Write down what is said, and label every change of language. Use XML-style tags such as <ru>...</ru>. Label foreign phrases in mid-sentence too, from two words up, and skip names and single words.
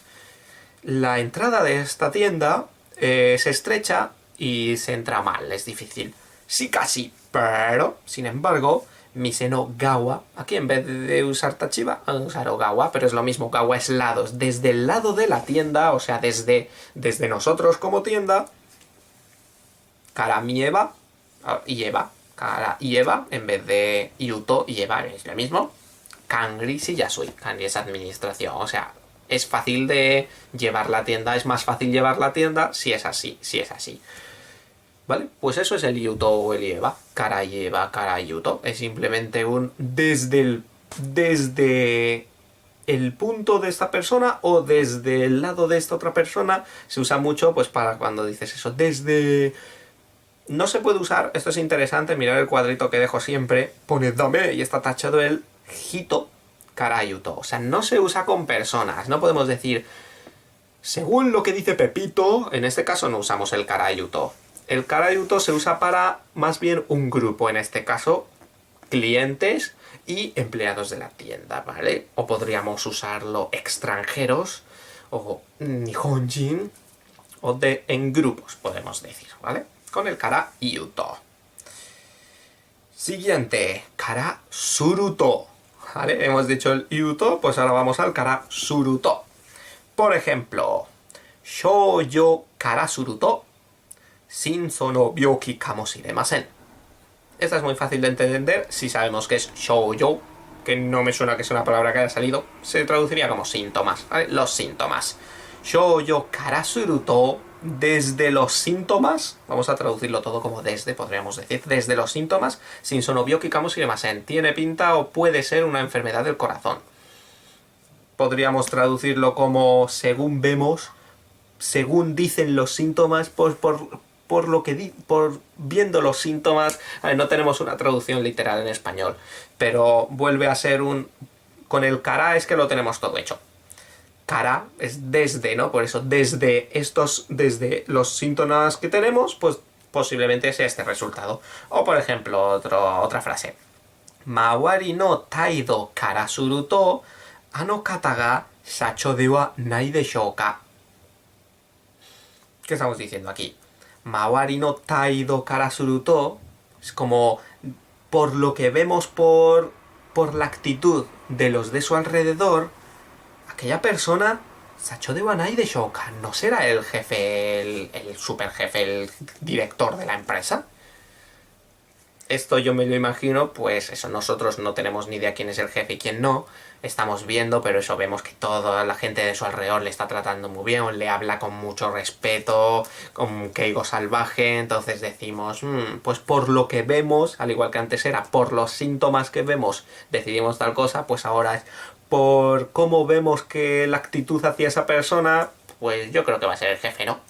<es>La entrada de esta tienda se estrecha y se entra mal, es difícil. Sí, casi, pero, sin embargo,</es> <ja>店の側,</ja> <es>aquí en vez de usar tachiba, han usado gawa, pero es lo mismo, gawa es lados, desde el lado de la tienda, o sea, desde nosotros como tienda,</es> <ja>から見えば、言えば、から言えば,</ja> <es>en vez de iuto, ieba, es lo mismo,</es> <ja>管理しやすい,</ja> <es>kanri es administración, o sea, es fácil de llevar la tienda, es más fácil llevar la tienda si es así. ¿Vale? Pues eso es el iuto o el ieba.</es> <ja>から言えば、から言うと.</ja> <es>Es simplemente un desde el punto de esta persona o desde el lado de esta otra persona. Se usa mucho pues para cuando dices eso. Desde... No se puede usar, esto es interesante, mirad el cuadrito que dejo siempre. Pone dame y está tachado el</es> <ja>人から言うと.</ja> <es>O sea, no se usa con personas. No podemos decir, según lo que dice Pepito, en este caso no usamos el</es> <ja>から言うと.</ja> <es>El</es> <ja>から言うと</ja> <es>se usa para más bien un grupo, en este caso clientes y empleados de la tienda, ¿vale? O podríamos usarlo extranjeros o nihonjin o en grupos, podemos decir, ¿vale? Con el</es> <ja>から言うと.</ja> <es>Siguiente,</es> <ja>からすると.</ja> <es>¿Vale? Hemos dicho el iruto, pues ahora vamos al</es> <ja>からすると.</ja> <es>Por ejemplo,</es> <ja>症状からすると, 心臓の病気かもしれません.</ja> <es>Esta es muy fácil de entender si sabemos que es shoujo, que no me suena que sea una palabra que haya salido. Se traduciría como síntomas, ¿vale? Los síntomas.</es> <ja>症状からすると,</ja> <es>desde los síntomas, vamos a traducirlo todo como desde, podríamos decir, desde los síntomas,</es> <ja>心臓の病気かもしれません,</ja> <es>tiene pinta o puede ser una enfermedad del corazón. Podríamos traducirlo como según vemos, según dicen los síntomas, pues por lo que por viendo los síntomas. A ver, no tenemos una traducción literal en español, pero vuelve a ser un... Con el kara es que lo tenemos todo hecho. Kara es desde, ¿no? Por eso, desde los síntomas que tenemos, pues posiblemente sea este resultado. O por ejemplo, otra frase.</es> <ja>周りの態度からすると、あの方が社長ではないでしょうか.</ja> <es>¿Qué estamos diciendo aquí?</es> <ja>周りの態度からすると</ja> <es>es como por lo que vemos por la actitud de los de su alrededor, aquella persona</es> <ja>社長ではないでしょうか</ja> <es>no será el jefe, el super jefe, el director de la empresa. Esto yo me lo imagino, pues eso, nosotros no tenemos ni idea quién es el jefe y quién no, estamos viendo, pero eso vemos que toda la gente de su alrededor le está tratando muy bien, le habla con mucho respeto, con Keigo salvaje, entonces decimos, pues por lo que vemos, al igual que antes era, por los síntomas que vemos, decidimos tal cosa, pues ahora es por cómo vemos que la actitud hacia esa persona, pues yo creo que va a ser el jefe, ¿no?</es>